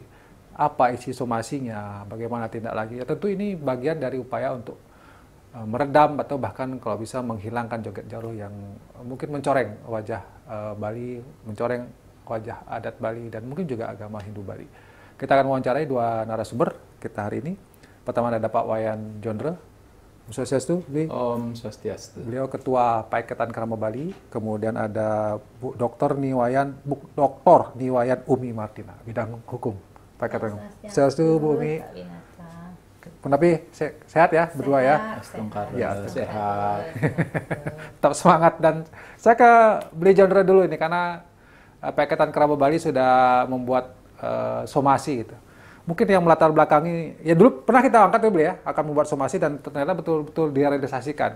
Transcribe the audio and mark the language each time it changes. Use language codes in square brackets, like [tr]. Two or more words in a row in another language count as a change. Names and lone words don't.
[id] Apa isi somasinya, bagaimana tindak lanjut? Ya tentu ini bagian dari upaya untuk meredam atau bahkan kalau bisa menghilangkan joget jaruh yang mungkin mencoreng wajah Bali, mencoreng wajah adat Bali dan mungkin juga agama Hindu Bali. Kita akan mewawancarai dua narasumber kita hari ini. Pertama ada Pak Wayan Jondre. [sa] Om Swastiastu, Om Swastiastu. [id] Beliau Ketua Paiketan Krama Bali. Kemudian ada Bu Dr. Niwayan Umi Martina, bidang hukum. Paiketan. Swastiastu, Bu Umi. Tapi sehat ya berdua ya? Ya, sehat. Tetap semangat. Dan saya ke beliau Jondre dulu ini karena Paiketan Krama Bali sudah membuat somasi gitu. Mungkin yang melatar belakangi, ya dulu pernah kita angkat ya, beliau akan membuat somasi dan ternyata betul-betul direalisasikan.